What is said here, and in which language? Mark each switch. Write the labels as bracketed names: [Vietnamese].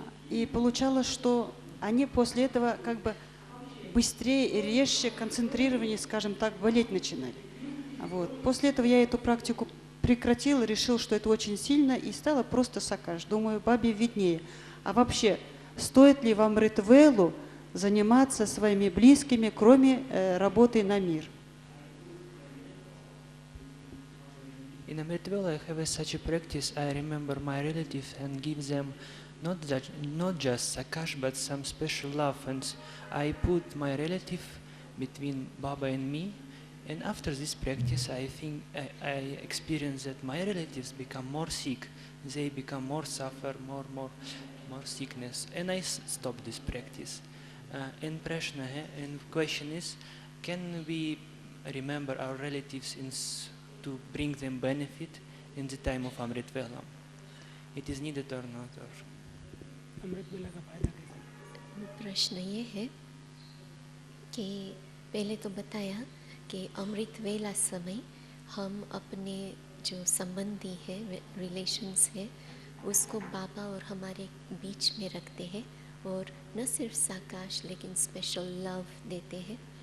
[Russian] И получалось, что они после этого как бы быстрее и резче, концентрированнее, скажем так, болеть начинали. Вот. После этого я эту практику прекратила, решил, что это очень сильно, и стала просто Сакаш. Думаю, бабе виднее. А вообще, стоит ли вам Амритвеллу заниматься своими близкими, кроме работы на мир? [English] In Amritwell, I have such a practice. I remember my relatives and give them not just Sakash, but some special love. And I put my relative between Baba and me. And after this practice, I think I experience that my relatives become more sick. They become more suffer, more sickness. And I stop this practice. And Prashna, and question is, can we remember our relatives to bring them benefit in the time of Amrit Vela? It is needed or not? Or [Hindi] अमृत वेला का फायदा कैसे? प्रश्न ये है कि पहले तो बताया कि अमृत वेला समय हम अपने जो संबंधी है, रिलेशंस है, उसको बाबा और हमारे बीच में रखते हैं और न सिर्फ साकाश लेकिन स्पेशल लव देते हैं।